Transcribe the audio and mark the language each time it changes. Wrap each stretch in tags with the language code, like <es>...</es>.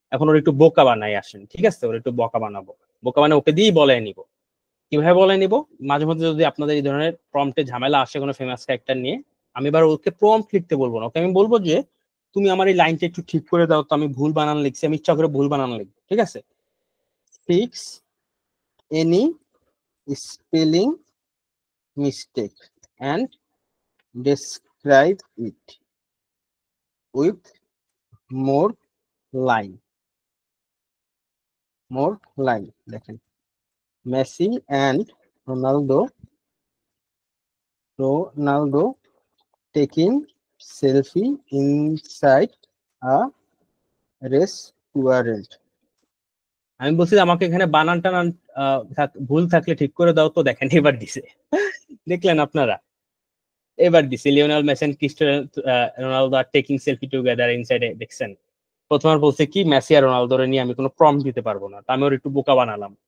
<bn>এখন ওর একটু বোকা বানাই আসেন, ঠিক আছে, ওর একটু বোকা বানাবো, বোকা বানায় ওকে দিয়েই বলে নিব। কিভাবে বলে নিব? মাঝে মধ্যে যদি আপনাদের এই ধরনের প্রম্পটে ঝামেলা আসে কোনো ফেমাস ক্যারেক্টার নিয়ে, আমি এবার ওকে প্রম্পট লিখতে বলবো না, ওকে আমি বলবো যে তুমি আমার এই লাইনটা একটু ঠিক করে দাও তো, আমি ভুল বানান লিখছি, আমি ইচ্ছা করে ভুল বানান লিখবো, ঠিক আছে।</bn> <en>Fix any spelling mistake and describe it with more line, more line।</en> <bn>দেখেন</bn> <en>Messi and Ronaldo, Ronaldo taking selfie inside a restaurant।</en> <bn>আমি বলছি যে আমাকে এখানে বানান টানান ভুল থাকলে ঠিক করে দাও, তো দেখেন এবার দিছে। দেখলেন আপনারা, এবার দিছে Lionel Messi Cristiano Ronaldo</bn> <en>আর taking selfie together inside,</en> <bn>দেখছেন। প্রথমবার বলছে কি মেসি আর রোনালদোরে নিয়ে আমি কোনো প্রম্পট দিতে পারবো না, তা আমি ওর একটু বোকা বানালাম।</bn>